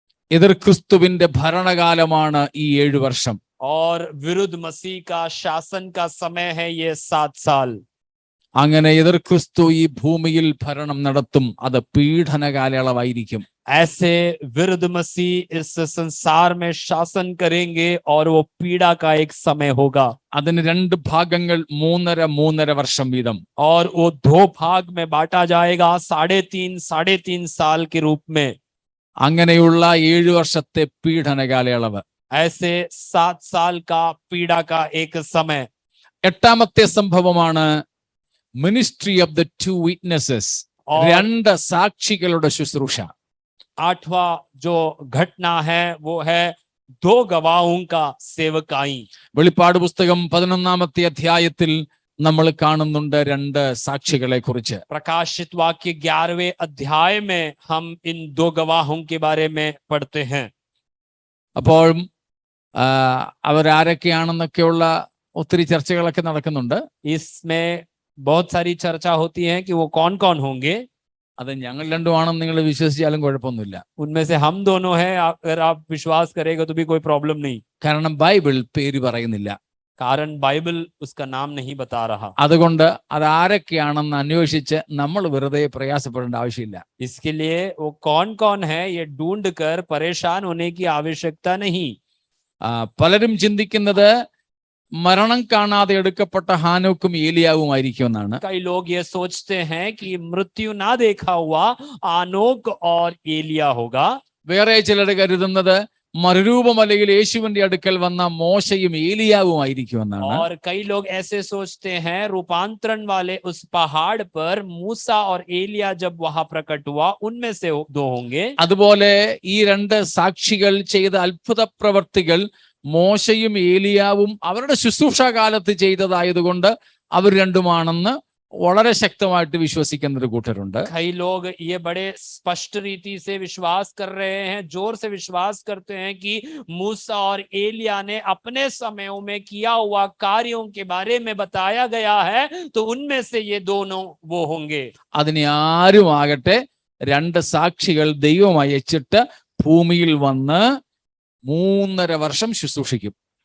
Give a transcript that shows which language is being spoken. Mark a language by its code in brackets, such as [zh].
[ml] എതിർ ക്രിസ്തുവിന്റെ ഭരണകാലമാണ് ഈ 7 വർഷം. [hi] और विरुद्ध मसीह का शासन का समय है ये 7 साल। [ml] അങ്ങനെ എതിർ ക്രിസ്തു ഈ ഭൂമിയിൽ ഭരണം നടത്തും. അത് പീഡന കാലയളവായിരിക്കും. [hi] ऐसे विरुद्ध मसीह इस संसार में शासन करेंगे और वो पीड़ा का एक समय होगा। [ml] അതിന് 2 ഭാഗങ്ങൾ 3.5 വർഷം വീതം. [hi] और वो 2 भाग में बांटा जाएगा 3.5 साल के रूप में। [ml] അങ്ങനെയുള്ള 7 വർഷത്തെ പീഡന കാലയളവ്. [hi] ऐसे 7 साल का पीड़ा का एक समय। [ml] 8ാമത്തെ സംഭവമാണ് [en] Ministry of the 2 witnesses. [ml] 2 സാക്ഷികളുടെ ശുശ്രൂഷ. [hi] 8वां जो घटना है वो है 2 गवाहों का सेवकाई। [ml] വെളിപ്പാട് പുസ്തകം 11ാമത്തെ അധ്യായത്തിൽ നമ്മൾ കാണുന്നുണ്ട് 2 സാക്ഷികളെ കുറിച്ച്. [hi] प्रकाशित वाक्य 11वें अध्याय में हम इन 2 गवाहों के बारे में पढ़ते हैं। [ml] അപ്പോൾ അവരാരൊക്കെയാണെന്നൊക്കെയുള്ള ഒത്തിരി ചർച്ചകളൊക്കെ നടക്കുന്നുണ്ട്. [hi] इसमें बहुत सारी चर्चा होती है कि वो कौन कौन होंगे। [ml] അത് ഞങ്ങൾ രണ്ടുമാണെന്ന് നിങ്ങൾ വിശ്വസിച്ചാലും കുഴപ്പമൊന്നുമില്ല. [hi] उनमें से हम दोनों हैं, अगर आप विश्वास करेगा तो भी कोई प्रॉब्लम नहीं। [ml] കാരണം ബൈബിൾ പേര് പറയുന്നില്ല. [hi] कारण बाइबल उसका नाम नहीं बता रहा। [ml] അതുകൊണ്ട് അത് ആരൊക്കെയാണെന്ന് അന്വേഷിച്ച് നമ്മൾ വെറുതെ പ്രയാസപ്പെടേണ്ട ആവശ്യമില്ല. [hi] इसके लिए वो कौन कौन है ये ढूंढ कर परेशान होने की आवश्यकता नहीं। [ml] പലരും ചിന്തിക്കുന്നത് മരണം കാണാതെ എടുക്കപ്പെട്ട ഹാനോക്കും ഏലിയാവുമായിരിക്കും എന്നാണ്. [hi] कई लोग ये सोचते हैं कि मृत्यु ना देखा हुआ आनोक और एलिया होगा। [ml] വേറെ ചിലർ കരുതുന്നത് മറുരൂപമലയിൽ യേശുവിന്റെ അടുക്കൽ വന്ന മോശയും ഏലിയാവുമായിരിക്കും എന്നാണ്. [hi] और कई लोग ऐसे सोचते हैं रूपांतरण वाले उस पहाड़ पर मूसा और एलिया जब वहां प्रकट हुआ उनमें से 2 होंगे। [ml] അതുപോലെ ഈ 2 സാക്ഷികൾ ചെയ്ത അത്ഭുത പ്രവർത്തികൾ മോശയും ഏലിയാവും അവരുടെ ശുശ്രൂഷാ കാലത്ത് ചെയ്തതായതുകൊണ്ട് അവർ രണ്ടുമാണെന്ന് വളരെ ശക്തമായിട്ട് വിശ്വസിക്കുന്ന ഒരു കൂട്ടരുണ്ട്. [hi] कई लोग ये बड़े स्पष्ट रीति से विश्वास कर रहे हैं, जोर से विश्वास करते हैं कि मूसा और एलिया ने अपने समयों में किया हुआ कार्यों के बारे में बताया गया है, तो उनमें से ये दोनों वो होंगे। [ml] അതിനെ ആരും ആകട്ടെ 2 സാക്ഷികൾ ദൈവം അയച്ചിട്ട് ഭൂമിയിൽ വന്ന് 3.5 വർഷം ശുശ്രൂഷിക്കും.